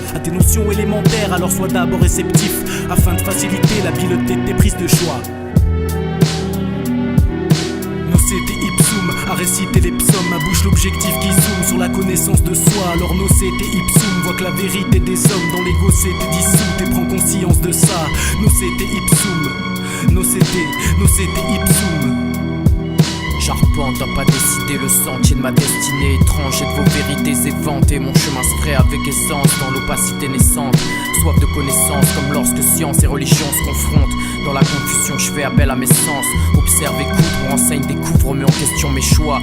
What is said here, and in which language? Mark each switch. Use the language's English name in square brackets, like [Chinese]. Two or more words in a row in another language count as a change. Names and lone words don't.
[French] À tes notions élémentaires, alors sois d'abord réceptif afin de faciliter l'habileté de tes prises de choix. [Latin] Nocete ipsum, [French] à réciter les psaumes, ma bouche l'objectif qui zoome sur la connaissance de soi. Alors [Latin] nocete ipsum, [French] voit que la vérité des hommes dans l'ego s'est dissoute et prends conscience de ça. [Latin] Nocete ipsum, nocete ipsum. [French] J'arpente à pas décider le sentier de ma destinée étrange et de vos vérités éventées. Mon chemin se ferait avec essence dans l'opacité naissante. Soif de connaissance comme lorsque science et religion se confrontent. Dans la confusion je fais appel à mes sens. Observe, écoute, me renseigne, découvre, remets en question mes choix.